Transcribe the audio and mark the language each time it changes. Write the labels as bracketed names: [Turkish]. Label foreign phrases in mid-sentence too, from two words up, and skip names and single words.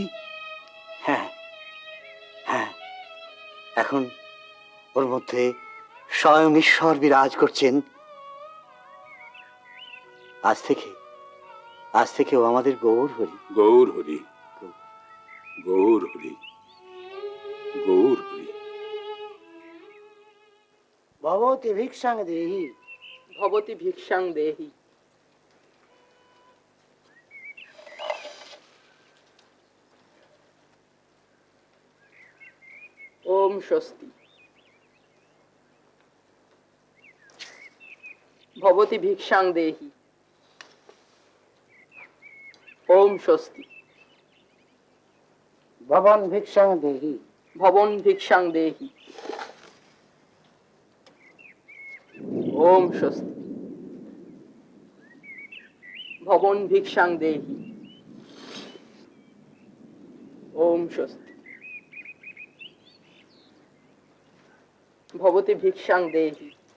[Bangla] হ্যাঁ হ্যাঁ, এখন ওর মধ্যে স্বয়ং ঈশ্বর বিরাজ করছেন। আজ থেকে ও আমাদের গৌর হরি। গৌর হরি, গৌর হরি, গৌর হরি। [Sanskrit] ভবতি ভিক্ষাং দেহি। भवति भिक्षां देहि। ओम स्वस्ति। भवति भिक्षां देहि। ओम स्वस्ति। ভবন ভিক্ষাং দেহি। भवन भिक्षां देहि। ओम स्वस्ति। भवन भिक्षां देहि। ओम स्वस्ति। भवति भिक्षां देहि।